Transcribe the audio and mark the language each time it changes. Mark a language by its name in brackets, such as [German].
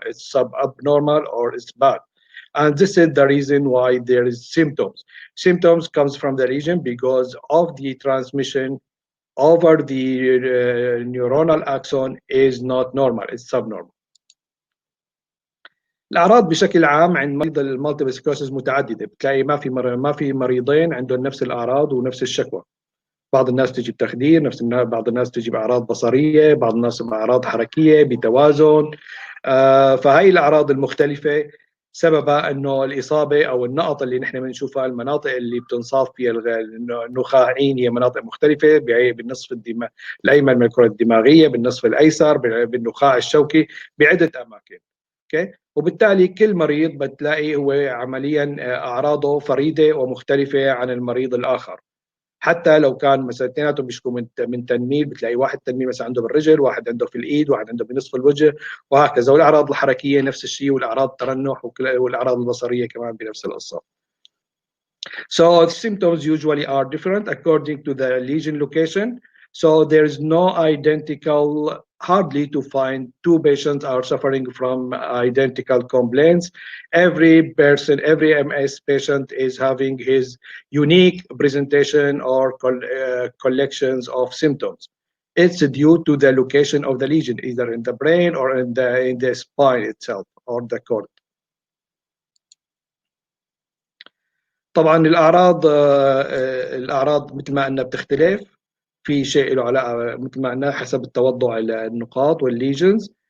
[English] It's subabnormal or it's bad. And this is the reason why there is symptoms. Symptoms comes from the region because of the transmission over the neuronal axon is not normal, it's subnormal. [Arabic] الاعراض بشكل عام عند مريض المالتيبل سكلروسيس متعدده، بتلاقي ما في مريضين عندهم نفس الاعراض ونفس الشكوى. بعض الناس تجي بتخدير، بعض الناس تجي باعراض بصريه، بعض الناس باعراض حركيه بتوازن. فهي الاعراض المختلفه سببها انه الاصابه او النقط اللي نحن بنشوفها، المناطق اللي بتنصاب فيها النخاعين هي مناطق مختلفه بالنصف الايمن من الكره الدماغيه، بالنصف الايسر، بالنخاع الشوكي، بعده اماكن. اوكي، وبالتالي كل مريض بتلاقي هو عمليا اعراضه فريده ومختلفه عن المريض الاخر. حتى لو كان مثلا اثنيناتهم بيشكوا من تنميل، بتلاقي واحد تنميل مثلا عنده بالرجل، واحد عنده في الايد، واحد عنده بنصف الوجه، وهكذا. والاعراض الحركيه نفس الشيء، والاعراض الترنح والاعراض البصريه كمان بنفس القصه. [English] So symptoms usually are different according to the lesion location. So there is no identical, hardly to find two patients are suffering from identical complaints. Every person, every MS patient is having his unique presentation or collections of symptoms. It's due to the location of the lesion, either in the brain or in the spine itself or the cord. [Arabic] طبعا الاعراض مثل ما قلنا بتختلف، في شيء له علاقه مثل ما قلنا حسب التوضع النقاط والليجنز.